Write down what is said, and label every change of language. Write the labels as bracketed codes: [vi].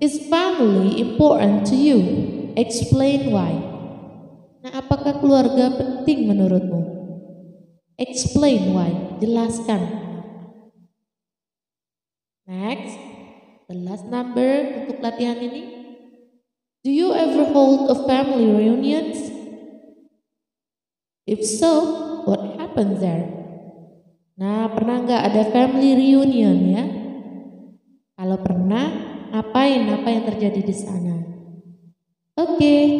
[en] Is family important to you? Explain why. [id] Nah, apakah keluarga penting menurutmu? [en] Explain why. [id] Jelaskan. [en] Next, the last number [id] untuk latihan ini. [en] Do you ever hold a family reunions? If so, what happens there? [id] Nah, pernah nggak ada family reunion ya? Kalau pernah, apa yang terjadi di sana? Oke,